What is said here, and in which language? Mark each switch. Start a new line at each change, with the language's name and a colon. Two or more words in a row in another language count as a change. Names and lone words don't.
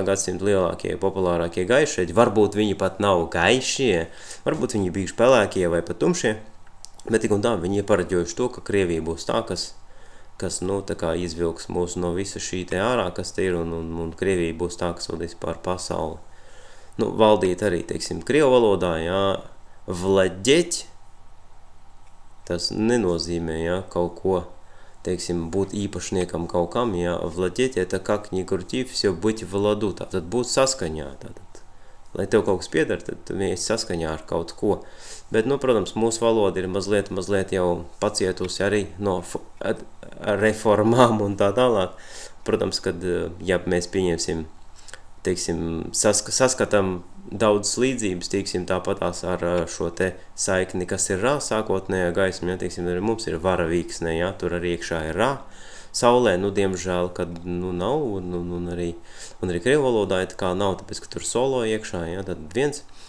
Latvian: gadsimta lielākie, populārākie gaišeļi. Varbūt viņi pat nav gaišie, varbūt viņi bijuši pelēkie vai pat tumšie, bet tik un tā viņi ir paraģojuši to, ka Krievija būs tā, kas nu, tā kā izvilks mūs no visa šī te ārā, kas te ir, un Krievija būs tā, kas vadīs pār pasauli. Nu, valdīt arī, teiksim, krievu valodā, jā, vladēt, tas nenozīmē, jā, kaut ko, teiksim, būt īpašniekam kaut kam, jā, vladēt,
Russian: это как ни крути, все быть в ладу,
Latvian: tātad būt saskaņā, tātad, lai tev kaut kas pieder, tad tu esi saskaņā ar kaut ko. Bet, nu, protams, mūsu valoda ir mazliet jau pacietusi arī no reformām un tā tālāk. Protams, kad, ja mēs pieņemsim, teiksim, saskatām daudz līdzības, teiksim, tāpatās ar šo te saikni, kas ir rā, sākotnējā gaisma, ja, teiksim, arī mums ir varavīksne, ja, tur arī iekšā ir rā, saulē, nu, diemžēl, kad, nu, nav, un arī krievu valodā tā kā nav, tāpēc, ka tur solo iekšā, ja, tad viens,